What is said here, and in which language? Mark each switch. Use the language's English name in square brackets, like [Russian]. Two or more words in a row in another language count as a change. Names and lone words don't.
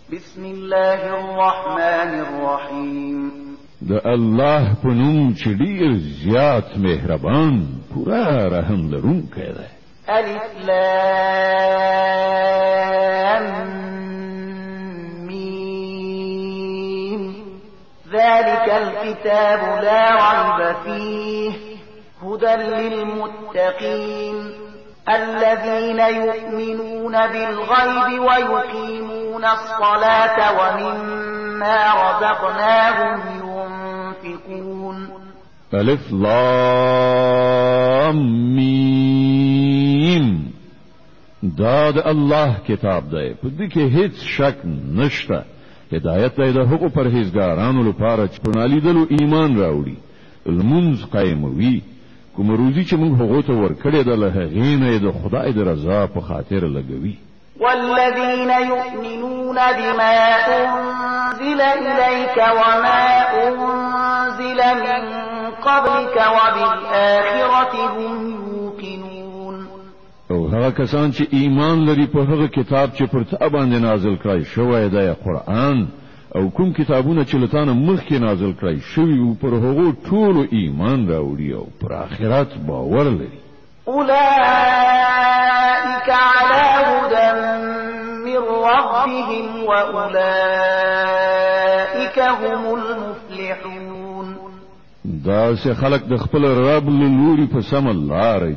[Arabic] بسم الله الرحمن الرحيم [Pashto] د الله په نوم چې ډېر زیات مهربان پورا رحم لرونکی دی. [Arabic] الف لام میم ذلك الكتاب لا ريب فيه هدى للمتقين الذين يؤمنون بالغيب ويقيمون الصلاة ومما رزقناهم ينفقون. [Pashto] الف لام میم دا د الله کتاب دی، په دې کې هیڅ شک نشته. هدایت دی د هغو پرهیزګارانو لپاره چې په نالیدلو ایمان راوړي، لمونځ قایموي، کوم روزي چې موږ هغو ته ورکړې ده له هغې نه یې د خدای د رضا په خاطر لګوي. [Arabic] والذين يؤمنون بما أنزل إليك وما أنزل من قبلك وبالآخرة هم يوقنون. [Pashto] او هغه کسان چې ایمان لري په هغه کتاب چې پر تا باندې نازل کړی شوی دی، قرآن او کوم کتابونه چې لتانه مخکې نازل کړی شوي او پر هغو ټولو ایمان راوړي او پر آخرت باور لري. [Arabic] أولئك على هدى من ربهم وأولئك هم المفلحون. [Pashto] دا سه خلق د خپل رب له لوري په سم لار